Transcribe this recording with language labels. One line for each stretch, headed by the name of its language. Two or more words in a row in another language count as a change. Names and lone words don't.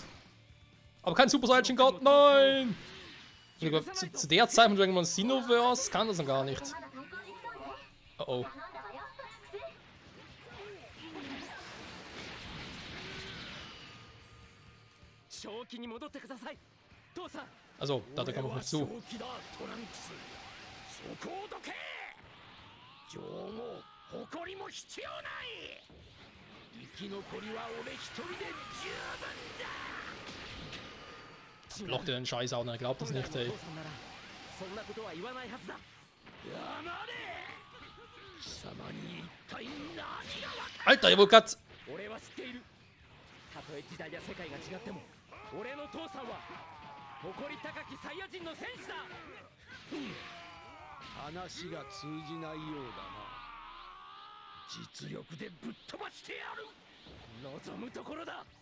German: Aber kein Super Saiyan God, nein! Ich glaube, zu der Zeit von Dragon Ball Xenoverse kann das noch gar nicht. Oh oh. Also, da kommen wir noch zu.
Japanese: 誇りも必要ない。生き残りは俺一人で十分だ。
German: Blockt er den Scheiß auch, er glaubt das nicht, ey. Alter, ihr wollt grad...
Japanese: 俺は知っている。たとえ時代や世界が違っても、俺の父さんは誇り高きサイヤ人の戦士だ。話が通じないようだな。実力でぶっ飛ばしてやる。望むところだ。